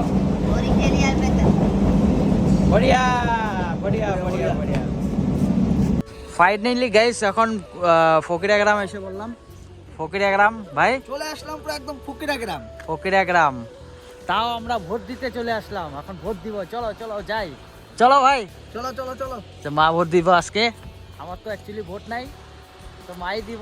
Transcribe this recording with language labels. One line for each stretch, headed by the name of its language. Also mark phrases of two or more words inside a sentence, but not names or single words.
Hindi: Gori kelian betul. बढ़िया बढ़िया बढ़िया बढ़िया।
Bangla: ফাইনালি গাইস এখন ফকিরা গ্রাম এসে বললাম। ফকিরা গ্রাম ভাই চলে আসলাম পুরো একদম ফকিরা গ্রাম। ফকিরা গ্রাম, তাও আমরা ভোট দিতে চলে আসলাম, এখন ভোট দিব। চলো চলো যাই, চলো ভাই চলো চলো চলো। তো মা ভোট দিব আজকে, আমার তো অ্যাকচুয়ালি ভোট নাই, তো মাই দিব।